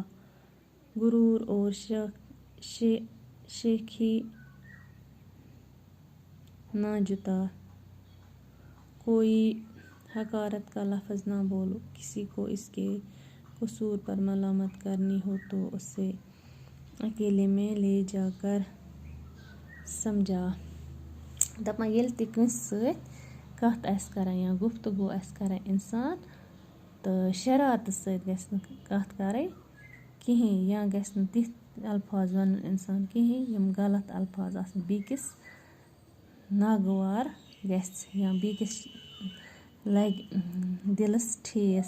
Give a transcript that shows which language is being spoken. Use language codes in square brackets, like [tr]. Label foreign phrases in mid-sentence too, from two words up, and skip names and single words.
[ur] غرور اور شیخی نہ جتا. کوئی حقارت کا لفظ نہ بولو. کسی کو اس کے قصور پر ملامت کرنی ہو تو اسے اکیلے میں لے جا کر سمجھا. [ks] دَپان ییٚلہِ تہِ کٲنٛسہِ سۭتۍ کَتھ آسہِ کَران یا گفتگو آسہِ کَران اِنسان تہٕ شرارتہٕ سۭتۍ گژھِ نہٕ کَتھ کَرٕنۍ کِہیٖنۍ یا گژھِ نہٕ تِتھۍ الفاظ وَنُن اِنسان کِہیٖنۍ یِم غلط الفاظ آسن بیٚکِس ناگوار گژھِ یا بیٚکِس لَگہِ دِلَس ٹھیس.